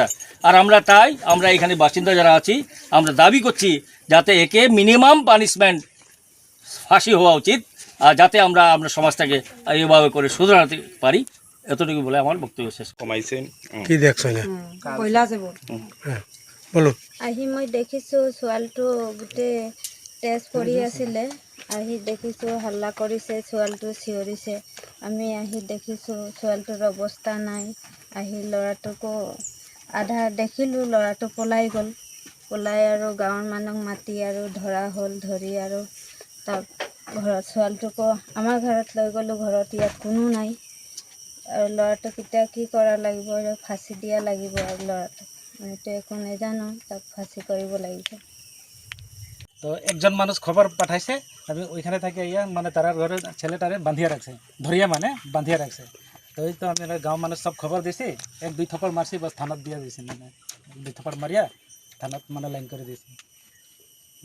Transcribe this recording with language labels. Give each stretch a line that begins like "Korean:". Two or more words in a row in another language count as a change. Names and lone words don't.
Bangla: আর আমরা এখানে বাসিন্দা যারা আছি, আমরা দাবি করছি যাতে একে
English: minimum punishment
Bangla: ফাঁসি হওয়া উচিত, আর যাতে আমরা সমাজটাকে এইভাবে করে শুধরাতে পারি। এতটুকু বলে আমার বক্তব্য শেষ। কমাইছেন কি দেখছ না বলো।
Assamese: আহি মই দেখিছোঁ ছোৱালীটো গোটেই তেজ পৰি আছিলে। আহি দেখিছোঁ হাল্লা কৰিছে, ছোৱালীটো চিঞৰিছে। আমি আহি দেখিছোঁ ছোৱালীটোৰ অৱস্থা নাই। আহি ল'ৰাটোকো আধা দেখিলোঁ, ল'ৰাটো পলাই গ'ল। পলাই আৰু গাঁৱৰ মানুহক মাতি আৰু ধৰা হ'ল। ধৰি আৰু তাক ঘৰত ছোৱালীটোকো আমাৰ ঘৰত লৈ গ'লোঁ। ঘৰত ইয়াত কোনো নাই। আৰু ল'ৰাটোক এতিয়া কি কৰা লাগিব, ফাঁচি দিয়া লাগিব। আৰু ল'ৰাটোক আমিতো একো নাজানো, তাক ফাঁসি কৰিব লাগিব।
Bangla: তো একজন মানুষ খবর পাঠাইছে, আমি ওইখানে থাকি ইয়া মানে তারা ঘরে ছেলেটারে বাঁধিয়ে রাখছে, ধরিয়া মানে বাঁধিয়ে রাখছে। তো এই তো আমি গাঁও মানুষ সব খবর দিছি, 1-2 থপ্পড় মারছি, বাস থানাত দিয়ে দিছি, মানে 2 থপ্পড় মারিয়া থানাত মানে লাইন করে দিয়েছি।